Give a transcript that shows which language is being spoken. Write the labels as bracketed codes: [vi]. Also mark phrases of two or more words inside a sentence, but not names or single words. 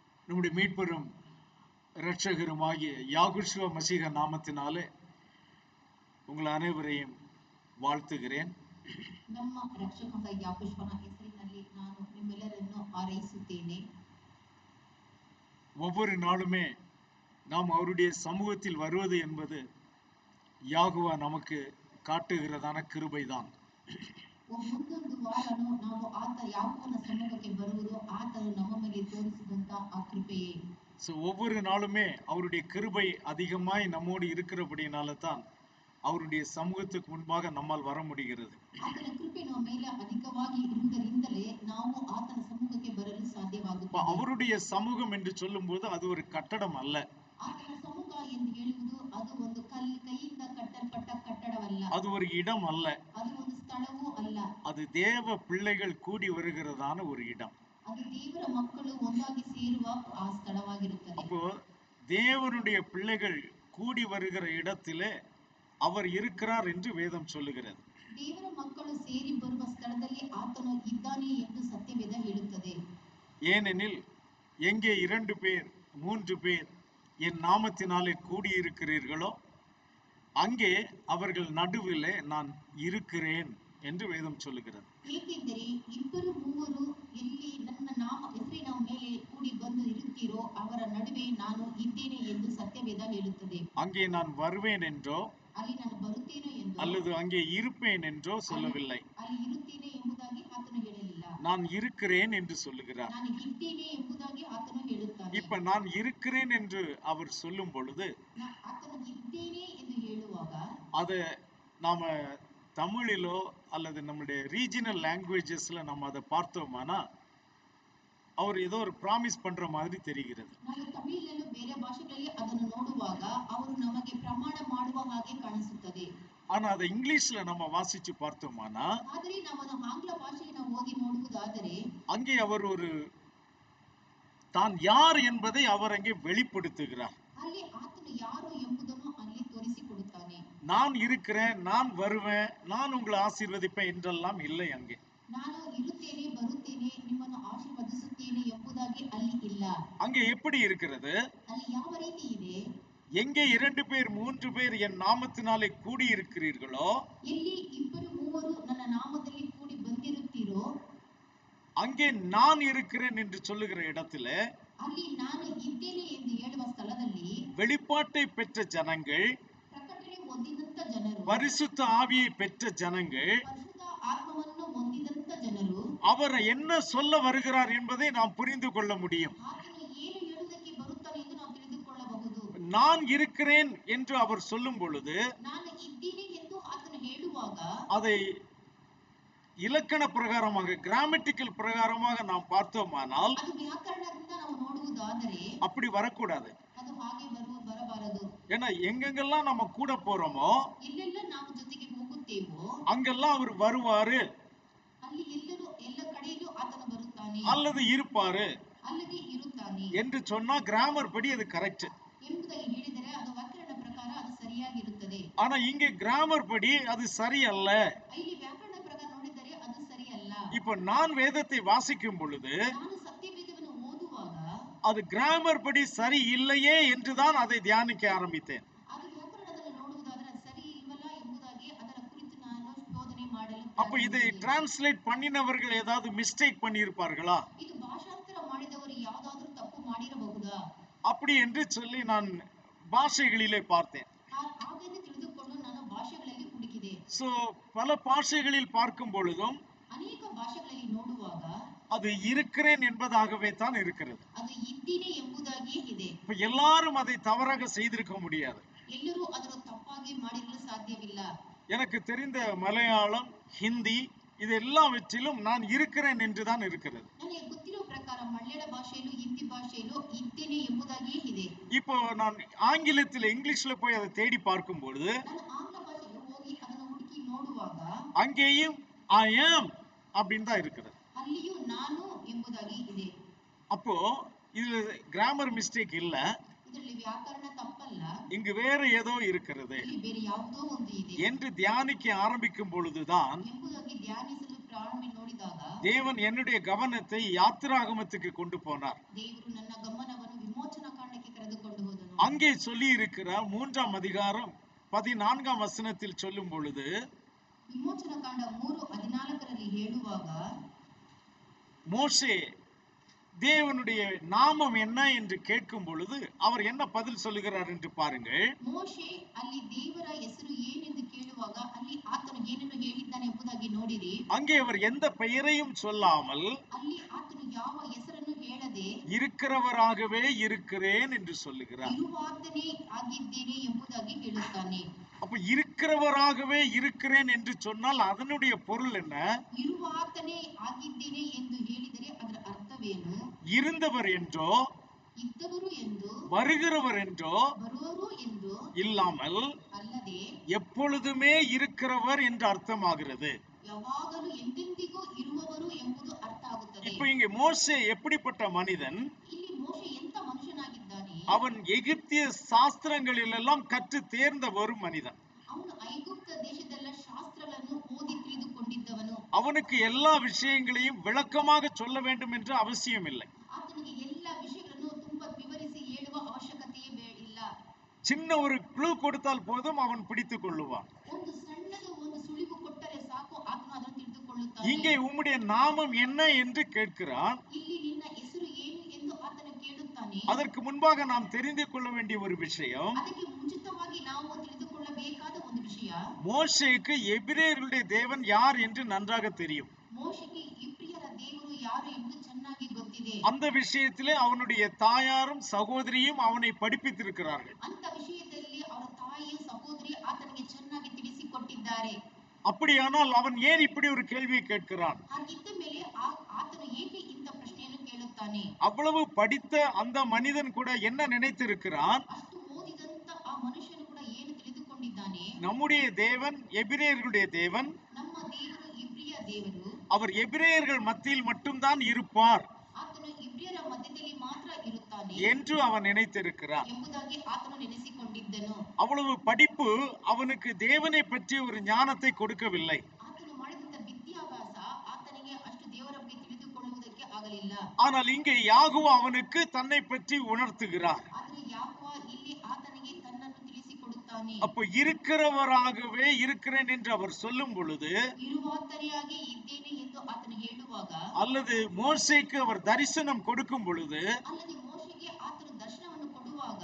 [ta] நம்முடைய மீட்பெரும் இரட்சகருமாகிய யாகுஷுவ மசீக நாமத்தினாலே உங்கள் அனைவரையும் வாழ்த்துகிறேன். [kn] ನಮ್ಮ ರಕ್ಷಕನಾದ ಯಾಕೋಬನ ಹೆಸರಿನಲ್ಲಿ ನಾನು ನಿಮ್ಮೆಲ್ಲರನ್ನು ಆರೈಸುತ್ತೇನೆ. [ta] ஒவ்வொரு நாளுமே நாம் அவருடைய சமூகத்தில் வருவது என்பது யாகுவா நமக்கு காட்டுகிறதான கிருபைதான். [kn] ಒಂದೊಂದು ವಾರನೂ ನಾವು ಯಾಕೋಬನ ಸಮ್ಮುಖಕ್ಕೆ ಬರುವುದು ಆತನು ನಮ್ಮ ಮೇಲೆ ತೋರಿಸಿದಂತ ಆ ಕೃಪೆಯೇ. [ta] ஒவ்வொரு நாளுமே அவருடைய கிருபை அதிகமாய் நம்மோடு இருக்கிறபடினால தான் அவருடைய சமூகத்துக்கு முன்பாக நம்மால் வர முடிகிறது. [kn] ಆತನ ಕೃಪೆ ನಮ್ಮ ಮೇಲೆ ಅಧಿಕವಾಗಿ ಇರುವುದರಿಂದಲೇ ನಾವು ಆತನ ಸಮ್ಮುಖಕ್ಕೆ ಬರಲು ಸಾಧ್ಯವಾಗುತ್ತದೆ. [ta] அவருடைய சமூகம் என்று சொல்லும்போது அது ஒரு கட்டடம் அல்ல. [kn] ಆತನ ಸಮ್ಮುಖ ಎಂದು ಹೇಳುವುದು ಅದು ಒಂದು ಕೈಯಿಂದ ಕಟ್ಟಲ್ಪಟ್ಟ ಕಟ್ಟಡವಲ್ಲ. [ta] அது ஒரு இடம் அல்ல. [kn] ಅದು ಒಂದು ಸ್ಥಳವೂ ಅಲ್ಲ. [ta] அது தேவ பிள்ளைகள் கூடி வருகிறதான ஒரு இடம். [kn] ಅದು ದೇವರ ಮಕ್ಕಳು ಒಂದಾಗಿ ಸೇರುವ ಆ ಸ್ಥಳವಾಗಿರುತ್ತದೆ. [ta] அப்போ தேவனுடைய பிள்ளைகள் கூடி வருகிற இடத்திலே அவர் இருக்கிறார் என்று வேதம் சொல்லுகிறது. [kn] ದೇವರ ಮಕ್ಕಳು ಸೇರಿ ಬರುವ ಸ್ಥಳದಲ್ಲಿ ಆತನು ಇದ್ದಾನೆ ಎಂದು ಸತ್ಯವೇದ ಹೇಳುತ್ತದೆ. [ta] ஏனெனில் எங்கே 2 பேர் 3 பேர் என் நாமத்தினாலே கூடியிருக்கிறீர்களோ அங்கே அவர்கள் நடுவிலே நான் இருக்கிறேன் என்று வேதம் சொல்லுகிறது. [kn] ಏಕೆಂದರೆ ಇಬ್ಬರು ಮೂವರು ಎಲ್ಲಿ ನನ್ನ ಹೆಸರಿನ ಮೇಲೆ ಕೂಡಿ ಬಂದು ಇರುತ್ತೀರೋ ಅವರ ನಡುವೆ ನಾನು ಇದ್ದೇನೆ ಎಂದು ಸತ್ಯವೇದ ಹೇಳುತ್ತದೆ. [ta] அங்கே நான் வருவேன் என்றோ [kn] ಅಲ್ಲಿ ನಾನು ಬರುತ್ತೇನೆ ಎಂದು [ta] அல்லது அங்கே இருப்பேன் என்றோ சொல்லவில்லை. [kn] ಅಲ್ಲಿ ಇರುತ್ತೇನೆ ಎಂಬುದಾಗಿ ಆತನು ಹೇಳಲಿಲ್ಲ. [ta] நான் இருக்கிறேன் என்று சொல்லுகிறார். [kn] ನಾನು ಇದ್ದೇನೆ ಎಂಬುದಾಗಿ ಆತನು ಹೇಳುತ್ತಾನೆ. [ta] இப்ப நான் இருக்கிறேன் என்று அவர் சொல்லும் பொழுது [kn] ಆತನು ಇದ್ದೇನೆ ಎಂದು ಹೇಳುವಾಗ [ta] அது நாம தமிழிலோ அல்லது நம்முடைய [en] regional languages-la [ta] நம்ம அதை பார்த்தோமானா அவர் ஏதோ ஒரு ப்ராமிஸ் பண்ற மாதிரி தெரிகிறது. [kn] ನಾವು ತಮಿಳಿನಲ್ಲೂ ಬೇರೆ ಭಾಷೆಗಳಲ್ಲಿ ಅದನ್ನು ನೋಡುವಾಗ ಅವರು ನಮಗೆ ಪ್ರಮಾಣ ಮಾಡುವ ಹಾಗೆ ಕಾಣಿಸುತ್ತದೆ. [ta] ஆனா அதை இங்கிலீஷ்ல நம்ம வாசிச்சு பார்த்தோமானா [kn] ಆದರೆ ನಾವು ಆಂಗ್ಲ ಭಾಷೆಯನ್ನು ಓದಿ ನೋಡುವುದಾದರೆ [ta] அங்கே அவர் ஒரு தான் யார் என்பதை அவர் அங்கே வெளிப்படுத்துகிறார். [kn] ಅಲ್ಲಿ ಆತನು ಯಾರು ಎಂಬುದನ್ನು ಅಲ್ಲಿ ತೋರಿಸಿಕೊಡುತ್ತಾನೆ. [ta] நான் இருக்கிறேன், நான் வருவேன், நான் உங்களை ஆசீர்வதிப்பேன் என்றெல்லாம் இல்லை. அங்கே [kn] ನಾನು ಇರುತ್ತೇನೆ, ಬರುತ್ತೇನೆ, ನಿಮ್ಮನ್ನು ಆಶೀರ್ವದಿಸುತ್ತೇನೆ ಎಂಬುದಾಗಿ ಅಲ್ಲಿ ಇಲ್ಲ. [ta] அங்கே எப்படி இருக்கிறது? [kn] ಅಲ್ಲಿ ಯಾವ ರೀತಿ ಇದೆ? [ta] எங்கே 2 பேர் 3 பேர் என் நாமத்தினாலே கூடி இருக்கிறீர்களோ [kn] ಎಲ್ಲಿ ಇಬ್ಬರು ಮೂವರು ನನ್ನ ನಾಮದಲ್ಲಿ ಕೂಡಿ ಬಂದಿರುತ್ತೀರೋ [ta] அங்கே நான் இருக்கிறேன் என்று சொல்லுகிற இடத்துல [kn] ಅಲ್ಲಿ ನಾನು ಇದ್ದೇನೆ ಎಂದು ಹೇಳುವ ಸ್ಥಳದಲ್ಲಿ [ta] வெளிப்பாட்டை பெற்ற ஜனங்கள், [kn] ಪ್ರಕಟಣೆ ಹೊಂದಿದಂತ ಜನರು, [ta] பரிசுத்த ஆவியை பெற்ற ஜனங்கள், [kn] ಪರಿಶುದ್ಧ ಆತ್ಮವನ್ನು ಹೊಂದಿದಂತ ಜನರು [ta] அவர் என்ன சொல்ல வருகிறார் என்பதை நாம் புரிந்து கொள்ள முடியும். [kn] ಆತನು ಏನು ಹೇಳುವುದಕ್ಕೆ ಬರುತ್ತಾನೆ ಎಂದು ನಾವು ತಿಳಿದುಕೊಳ್ಳಬಹುದು. [ta] நான் இருக்கிறேன் என்று அவர் சொல்லும் பொழுது [kn] ನಾನು ಇದ್ದೀನಿ ಎಂದು ಆತನು ಹೇಳುವಾಗ [ta] அதை இலக்கண பிரகாரமாக கிராமட்டிக்கல் பிரகாரமாக நாம் பார்த்தோமானால் [kn] ಅದು ವ್ಯಾಕರಣದಿಂದ ನಾವು ನೋಡುವುದಾದರೆ [ta] அப்படி வரக்கூடாது. [kn] ಅದು ಹಾಗೆ ಬರಬಾರದು. [ta] ஏன்னா எங்கெங்கெல்லாம் நம்ம கூட போறோமோ [kn] ಎಲ್ಲೆಲ್ಲ ನಾವು ಜೊತೆಗೆ ಹೋಗುತ್ತೇವೋ [ta] அங்கெல்லாம் அவர் வருவாரு, [kn] ಅಲ್ಲಿ ಎಲ್ಲ ಕಡೆಯಲ್ಲೂ ಆತನು ಬರುತ್ತಾನೆ [ta] அல்லது இருப்பாரு [kn] ಅಲ್ಲದೆ ಇರುತ್ತಾನೆ [ta] என்று சொன்னா கிராமர் படி அது கரெக்ட் [kn] ಎಂಬುದಾಗಿ ಹೇಳಿದರೆ ಅದು ವ್ಯಾಕರಣ ಪ್ರಕಾರ ಅದು ಸರಿಯಾಗಿರುತ್ತದೆ. [ta] ஆனா இங்க கிராமர் படி அது சரியல்ல. [kn] ಇಲ್ಲಿ ವ್ಯಾಕರಣ ಪ್ರಕಾರ ನೋಡಿದರೆ ಅದು ಸರಿಯಲ್ಲ. [ta] இப்ப நான் வேதத்தை வாசிக்கும் பொழுது [kn] ನಾನು ಸತ್ಯವೇದವನ್ನು ಓದುವಾಗ [ta] அது கிராமர் படி சரி இல்லையே என்றுதான் அதை தியானிக்க ஆரம்பித்தேன். [kn] ಅದು ವ್ಯಾಕರಣದಲ್ಲಿ ನೋಡುವುದಾದರೆ ಅದು ಸರಿ ಇಲ್ವಲ್ಲ ಎಂಬುದಾಗಿ ಅದರ ಕುರಿತು ನಾನು ಶೋಧನೆ ಮಾಡಲು [ta] அப்ப இதை டிரான்ஸ்லேட் பண்ணினவர்கள் ஏதாவது மிஸ்டேக் பண்ணி இருப்பார்களா? [kn] ಇದು ಭಾಷಾಂತರ ಮಾಡಿದವರು ಯಾವುದಾದ್ರೂ ತಪ್ಪು ಮಾಡಿರಬಹುದಾ [ta] அப்படி என்று சொல்லி நான் பாஷைகளிலே பார்த்தேன். [kn] ಹಾಗೆಂದು ತಿಳಿದುಕೊಂಡು ನಾನು ಭಾಷೆಗಳಲ್ಲಿ ಹುಡುಕಿದೆ. [ta] சோ பல பாஷைகளில் பார்க்கும் பொழுதும் [kn] ಅನೇಕ ಭಾಷೆಗಳಲ್ಲಿ ನೋಡುವಾಗ [ta] அது இருக்கிறேன் என்பதாகவே தான் இருக்கிறது. [kn] ಅದು ಇದ್ದೀನಿ ಎಂಬುದಾಗಿಯೇ ಇದೆ. [ta] இப்ப எல்லாரும் அதை தவறாக செய்திருக்க முடியாது. [kn] ಎಲ್ಲರೂ ಅದನ್ನು ತಪ್ಪಾಗಿ ಮಾಡಿರಲು ಸಾಧ್ಯವಿಲ್ಲ. [ta] எனக்கு தெரிந்த மலையாளம், ஹிந்தி இது எல்லாவற்றிலும் நான் இருக்கிறேன் என்றுதான் இருக்கிறது. [kn] ನನಗೆ ಗೊತ್ತಿರುವ ಪ್ರಕಾರ ಮಲಯಾಳ ಭಾಷೆಯಲ್ಲೂ ಹಿಂದಿ ಭಾಷೆಯಲ್ಲೂ ಇದ್ದೇನೆ ಎಂಬುದಾಗಿಯೇ ಇದೆ. [ta] இப்போ நான் ஆங்கிலத்தில் இங்கிலீஷ்ல போய் அதை தேடி பார்க்கும் பொழுது [kn] ನಾನು ಆಂಗ್ಲ ಭಾಷೆಯಲ್ಲಿ ಹೋಗಿ ಅದನ್ನು ಹುಡುಕಿ ನೋಡುವಾಗ [ta] அங்கேயும் [en] I am [ta] அப்படின்னு தான் இருக்கிறது. [kn] ಅಲ್ಲಿಯೂ ನಾನು ಎಂಬುದಾಗಿ ಇದೆ. [ta] அப்போ இதுல [en] grammar mistake [ta] இல்ல, [kn] ಇದರಲ್ಲಿ ವ್ಯಾಕರಣ ತಪ್ಪಲ್ಲ, [ta] இங்கு வேற ஏதோ இருக்கிறது [kn] ಇಲ್ಲಿ ಬೇರೆ ಯಾವುದೋ ಒಂದು ಇದೆ [ta] என்று தியானிக்க ஆரம்பிக்கும் பொழுதுதான் [kn] ಎಂಬುದಾಗಿ ಧ್ಯಾನಿಸಲು ಪ್ರಾರಂಭ ನೋಡಿದಾಗ [ta] தேவன் என்னுடைய கவனத்தை யாத்திராகமத்துக்கு கொண்டு போனார். [kn] ದೇವರು ನನ್ನ ಗಮನವನ್ನು [ta] அங்கே சொல்லி இருக்கிறார் 3ஆம் அதிகாரம் 14ஆம் வசனத்தில் சொல்லும் பொழுது, [kn] ವಿಮೋಚನ ಕಾಂಡ 3:14 ಹೇಳುವಾಗ, [ta] மோசே தேவனுடைய நாமம் என்ன என்று கேட்கும் பொழுது அவர் என்ன பதில் சொல்லுகிறார் என்று பாருங்கள். [kn] ಮೋಶೆ ಅಲ್ಲಿ ದೇವರ ಹೆಸರು ಏನೆಂದು ಕೇಳುವಾಗ ಅಲ್ಲಿ ಆತನು ಏನನ್ನು ಹೇಳಿದ್ದಾನೆ ಎಂಬುದಾಗಿ ನೋಡಿರಿ. [ta] அங்கே அவர் எந்த பெயரையும் சொல்லாமல் [kn] ಅಲ್ಲಿ ಆತನು ಯಾವ ಹೆಸರನ್ನು ಹೇಳದೆ [ta] இருக்கிறவராகவே இருக்கிறேன் என்று சொல்லுகிறார். [kn] ಇರುವಾತನೇ ಆಗಿದ್ದೇನೆ ಎಂಬುದಾಗಿ ಹೇಳುತ್ತಾನೆ. [ta] அப்ப இருக்கிறவராகவே இருக்கிறேன் என்று சொன்னால் அதனுடைய பொருள் என்ன? [kn] ಇರುವಾತನೇ ಆಗಿದ್ದೇನೆ ಎಂದು ಹೇಳಿದರೆ ಅದರ ಅರ್ಥವೇನು? [ta] இருந்தவர் என்றோ [kn] ಇದ್ದವರು ಎಂದು [ta] வருகிறவர் என்றோ [kn] ಬರುವರು ಎಂದು [ta] இல்லாமல் [kn] ಅಲ್ಲದೆ [ta] எப்பொழுதுமே இருக்கிறவர் என்று அர்த்தமாகிறது. [kn] ಯಾವಾಗಲೂ ಎಂದೆಂದಿಗೂ ಇರುವವರು ಎಂಬುದು ಅರ್ಥ ಆಗುತ್ತದೆ. [ta] இப்ப இங்க மோசே எப்படிப்பட்ட மனிதன்? [kn] ಇಲ್ಲಿ ಮೋಶೆ ಎಂತ ಮನುಷ್ಯನಾಗಿದ್ದಾನೆ? [ta] அவன் எகிப்திய சாஸ்திரங்களிலெல்லாம் கற்று தேர்ந்த ஒரு மனிதன். [kn] ಅವನು ಐಗುಪ್ತ ದೇಶದಲ್ಲ ಶಾಸ್ತ್ರಗಳನ್ನು ಓದಿ ತಿಳಿದುಕೊಂಡಿದ್ದವನು. [ta] அவனுக்கு எல்லா விஷயங்களையும் விளக்கமாக சொல்ல வேண்டும் என்று அவசியம் இல்லை. [kn] ಆತನಿಗೆ ಎಲ್ಲ ವಿಷಯಗಳನ್ನು ತುಂಬಾ ವಿವರಿಸಿ ಹೇಳುವ ಅವಶ್ಯಕತೆಯೇ ಇಲ್ಲ. [ta] சின்ன ஒரு க்ளூ கொடுத்தால் போதும் அவன் பிடித்துக் கொள்ளுவான். [kn] ಒಂದು ಸಣ್ಣದು ಒಂದು ಸುಳಿವು ಕೊಟ್ಟರೆ ಸಾಕು, ಆತನು ಅದನ್ನು ತಿಳಿದುಕೊಳ್ಳುತ್ತಾನೆ. [ta] இங்கே உம்முடைய நாமம் என்ன என்று கேட்கிறான். [kn] ಇಲ್ಲಿ ನಿನ್ನ ಹೆಸರು ಏನು ಎಂದು ಆತನು ಕೇಳುತ್ತಾನೆ. [ta] அதற்கு முன்பாக நாம் தெரிந்து கொள்ள வேண்டிய ஒரு விஷயம், [kn] ಅದಕ್ಕೆ ಮುಂಚಿತವಾಗಿ ನಾವು ತಿಳಿದುಕೊಳ್ಳಬೇಕಾದ ಒಂದು ವಿಷಯ, [ta] மோசேக்கு எபிரேயர்களுடைய தேவன் யார் என்று நன்றாக தெரியும். [kn] ಮೋಶೆಗೆ ಇಬ್ರಿಯರ ದೇವರು ಯಾರು ಎಂಬುದು ಚೆನ್ನಾಗಿ ಗೊತ್ತಿದೆ. [ta] அந்த விஷயத்திலே அவனுடைய தாயாரும் சகோதரியும் அவனை படிப்பித்திருக்கிறார்கள். [kn] ಅಂತ ವಿಷಯದಲ್ಲಿ ಅವರ ತಾಯಿಯು ಸಹೋದರಿ ಆತನಿಗೆ ಚೆನ್ನಾಗಿ ತಿಳಿಸಿಕೊಟ್ಟಿದ್ದಾರೆ. [ta] அப்படியானால் அவன் ஏன் இப்படி ஒரு கேள்வியை கேட்கிறான்? [kn] ಹಾಗಿದ್ದ ಮೇಲೆ ಆತನು ಏಕೆ ಇಂಥ ಪ್ರಶ್ನೆಯನ್ನು ಕೇಳುತ್ತಾನೆ? [ta] அவ்வளவு படித்த அந்த மனிதன் கூட என்ன நினைத்திருக்கிறான்? [kn] ಅಷ್ಟು ಓದಿದಂತ ಆ ಮನುಷ್ಯನು ಕೂಡ ಏನು ತಿಳಿದುಕೊಂಡಿದ್ದಾನೆ? [ta] நம்முடைய தேவன் எபிரேயர்களுடைய தேவன், [kn] ನಮ್ಮ ದೇವರು ಇಬ್ರಿಯ ದೇವರು, [ta] அவர் எபிரேயர்கள் மத்தியில் மட்டும்தான் இருப்பார் [kn] ಆತನು ಇಬ್ರಿಯರ ಮಧ್ಯದಲ್ಲಿ ಮಾತ್ರ ಇರುತ್ತಾನೆ [ta] என்று அவன் நினைத்திருக்கிறான். [kn] ಎಂಬುದಾಗಿ ಆತನು ನೆನೆಸಿಕೊಂಡಿದ್ದನು. [ta] அவ்வளவு படிப்பு அவனுக்கு தேவனை பற்றிய ஒரு ஞானத்தை கொடுக்கவில்லை. [kn] ಆತನು ಮಾಡಿದಂತ ವಿದ್ಯಾಭ್ಯಾಸ ಆತನಿಗೆ ಅಷ್ಟು ದೇವರ ಬಗ್ಗೆ ತಿಳಿದುಕೊಳ್ಳುವುದಕ್ಕೆ ಆಗಲಿಲ್ಲ. [ta] ஆனால் இங்கே யாகோவா அவனுக்கு தன்னை பற்றி உணர்த்துகிறார். [kn] ಆದರೆ ಯಾಕೋವ ಇಲ್ಲಿ ಆತನಿಗೆ ತನ್ನನ್ನು ತಿಳಿಸಿಕೊಡುತ್ತಾನೆ. [ta] அப்போ இருக்கிறவராகவே இருக்கிறேன் என்று அவர் சொல்லும் பொழுது, [kn] ಇರುವಾತನೆಯಾಗಿ ಇದ್ದೇನೆ ಎಂದು ಆತನು ಹೇಳುವಾಗ, [ta] அல்லது மோசேக்கு அவர் தரிசனம் கொடுக்கும் பொழுது, [kn] ಅಲ್ಲದೆ ಮೋಶೆಗೆ ಆತನು ದರ್ಶನವನ್ನು ಕೊಡುವಾಗ